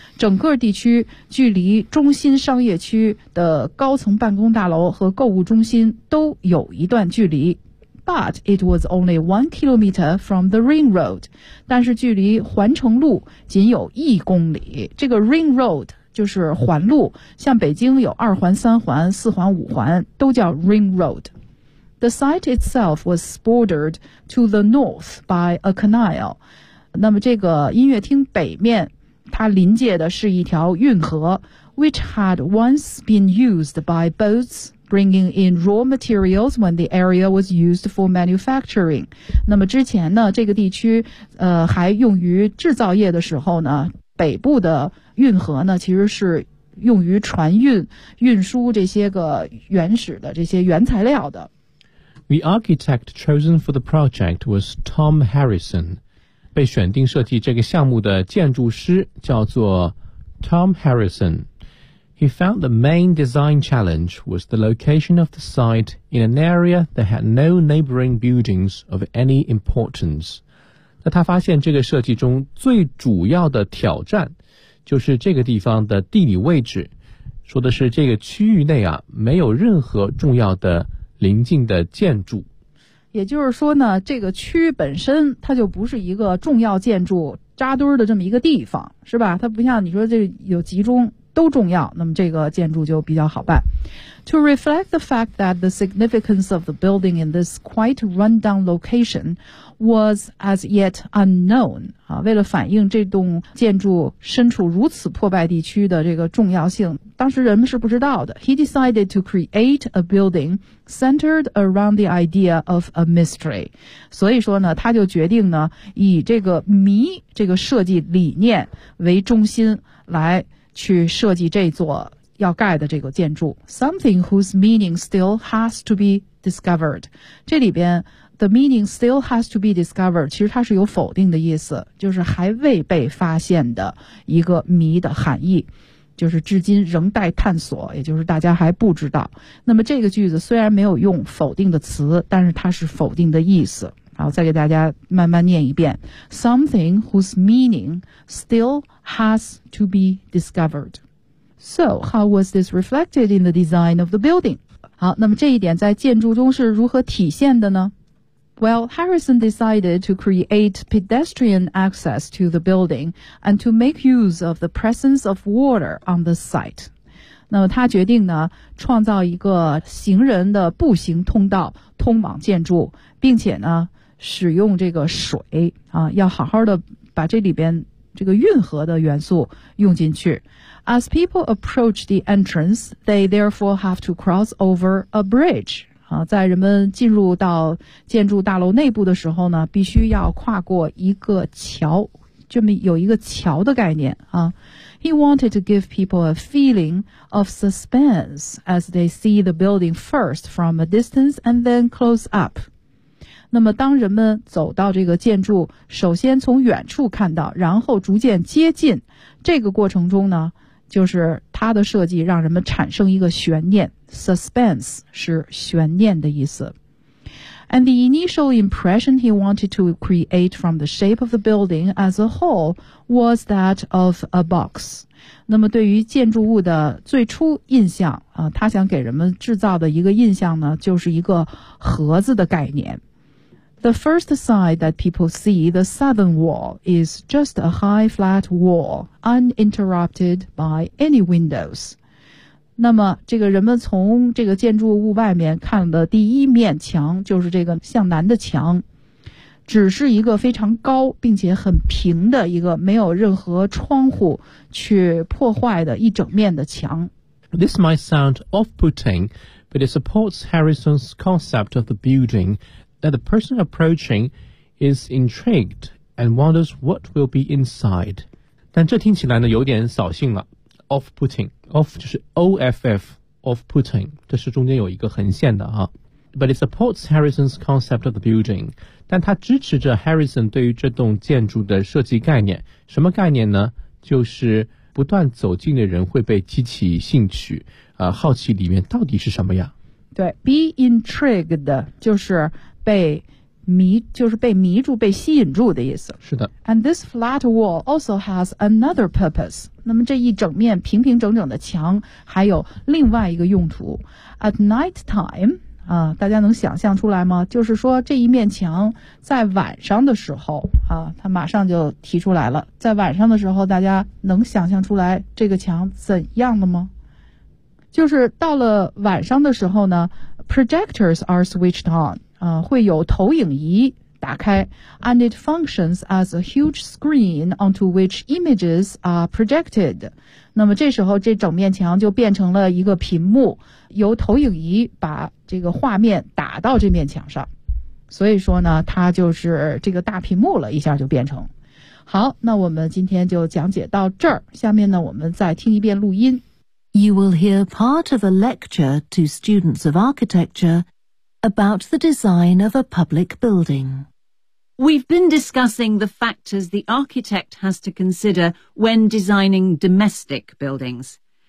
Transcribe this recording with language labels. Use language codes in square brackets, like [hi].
[zh] 整个地区距离中心商业区的高层办公大楼和购物中心都有一段距离。 [en] But it was only 1 kilometer from the ring road. [zh] 但是距离环城路仅有1公里。这个 ring road就是环路，像北京有二环、三环、四环、五环，都叫 Ring Road. [en] The site itself was bordered to the north by a canal. [zh] 那么这个音乐厅北面，它临界的是一条运河 [en] ，which had once been used by boats bringing in raw materials when the area was used for manufacturing. [zh] 那么之前呢，这个地区还用于制造业的时候呢。北部的运河呢其实是用于船运输这些个原始的这些原材料的。 [en] The architect chosen for the project was Tom Harrison. [zh] 被选定设计这个项目的建筑师叫做 Tom Harrison. [en] He found the main design challenge was the location of the site in an area that had no neighboring buildings of any importance. [zh] 那他发现这个设计中最主要的挑战就是这个地方的地理位置，说的是这个区域内啊没有任何重要的邻近的建筑。也就是说呢这个区域本身它就不是一个重要建筑扎堆的这么一个地方，是吧？它不像你说这有集中都重要，那么这个建筑就比较好办。 [en] To reflect the fact that the significance of the building in this quite run-down location was as yet unknown, [zh] 为了反映这栋建筑身处如此破败地区的这个重要性，当时人们是不知道的。 [en] He decided to create a building centered around the idea of a mystery. [zh] 所以说呢，他就决定呢，以这个谜这个设计理念为中心来去设计这座要盖的这个建筑。 [en] Something whose meaning still has to be discovered. [zh] 这里边 [en] the meaning still has to be discovered [zh] 其实它是有否定的意思，就是还未被发现的一个谜的含义，就是至今仍待探索，也就是大家还不知道。那么这个句子虽然没有用否定的词，但是它是否定的意思。好，再给大家慢慢念一遍。 [en] Something whose meaning still has to be discovered. So, how was this reflected in the design of the building? [zh] 好，那么这一点在建筑中是如何体现的呢？ [en] Well, Harrison decided to create pedestrian access to the building and to make use of the presence of water on the site. [zh] 那么他决定呢，创造一个行人的步行通道通往建筑，并且呢，使用这个水啊，要好好的把这里边这个运河的元素用进去。 [en] As people approach the entrance, they therefore have to cross over a bridge. [zh] 啊，在人们进入到建筑大楼内部的时候呢，必须要跨过一个桥，这么有一个桥的概念啊。 [en] He wanted to give people a feeling of suspense as they see the building first from a distance and then close up. [zh] 那么当人们走到这个建筑，首先从远处看到，然后逐渐接近，这个过程中呢，就是它的设计让人们产生一个悬念 ,suspense 是悬念的意思。 [en] And the initial impression he wanted to create from the shape of the building as a whole was that of a box. [zh] 那么对于建筑物的最初印象啊，他想给人们制造的一个印象呢，就是一个盒子的概念。 [en] The first sight that people see, the southern wall, is just a high flat wall, uninterrupted by any windows. [zh] 那么这个人们从这个建筑物外面看的第一面墙就是这个向南的墙，只是一个非常高并且很平的一个没有任何窗户去破坏的一整面的墙。 [en] This might sound off-putting, but it supports Harrison's concept of the building,that the person approaching is intrigued and wonders what will be inside. [zh] 但这听起来呢有点扫兴了 off-putting, off 就是 O-F-F, off-putting, 这是中间有一个横线的啊。 [en] But it supports Harrison's concept of the building. [zh] 但它支持着 Harrison 对于这栋建筑的设计概念。什么概念呢？就是不断走近的人会被激起兴趣，好奇里面到底是什么呀。对 ,be intrigued, 就是被迷，就是被迷住，被吸引住的意思。是的。 [en] And this flat wall also has another purpose. [zh] 那么这一整面平平整整的墙还有另外一个用途。 [en] At night time, [zh] 啊，大家能想象出来吗？就是说这一面墙在晚上的时候啊，它马上就提出来了。在晚上的时候大家能想象出来这个墙怎样的吗？就是到了晚上的时候呢 [en] ,projectors are switched on, [zh] 会有投影仪打开 [en] ,and it functions as a huge screen onto which images are projected. [zh] 那么这时候这整面墙就变成了一个屏幕，由投影仪把这个画面打到这面墙上。所以说呢，它就是这个大屏幕了，一下就变成。好，那我们今天就讲解到这儿，下面呢我们再听一遍录音。 [en] You will hear part of a lecture to students of architecture about the design of a public building. We've been discussing the factors the architect has to consider when designing domestic buildings.